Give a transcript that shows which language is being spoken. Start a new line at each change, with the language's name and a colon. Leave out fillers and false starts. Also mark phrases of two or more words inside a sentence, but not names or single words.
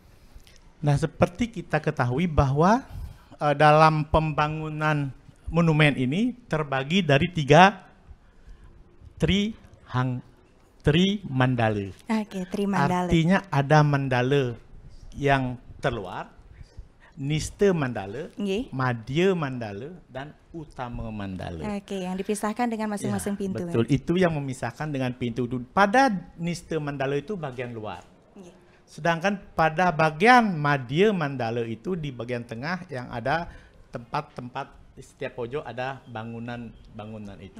Indonesian: Nah, seperti kita ketahui bahwa dalam pembangunan monumen ini terbagi dari 3 tri mandala. Oke, tri mandala. Artinya ada mandala yang terluar, nista mandala, madya mandala, dan utama mandala. Oke, yang dipisahkan dengan masing-masing pintu. Betul, itu yang memisahkan dengan pintu. Pada nista mandala itu bagian luar. Sedangkan pada bagian madya mandala itu di bagian tengah yang ada tempat-tempat, setiap pojok ada bangunan itu.